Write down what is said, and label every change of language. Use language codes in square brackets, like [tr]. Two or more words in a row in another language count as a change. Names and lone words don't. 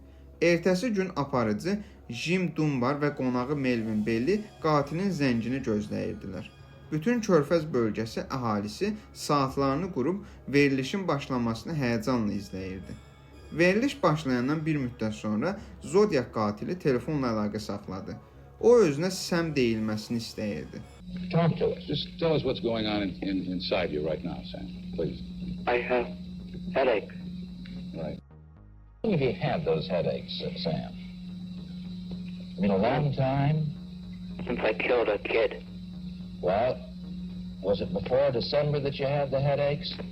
[az] Ertəsi gün aparıcı Jim Dunbar və qonağı Melvin Belli qatilin zəngini gözləyirdilər. Bütün körfəz bölgəsi əhalisi saatlarını qurub verilişin başlamasını həyəcanla izləyirdi. Veriliş başlayandan bir müddət sonra Zodiac qatili telefonla əlaqə saxladı. O özünə Sam deyilməsini istəyirdi. [en] Talk to us. Just tell us what's going on inside you right now, Sam, please. I have headaches. Right. How long have you had those headaches, Sam? I mean, a long time? Since I killed a kid. Well, was it before December that you had the headaches?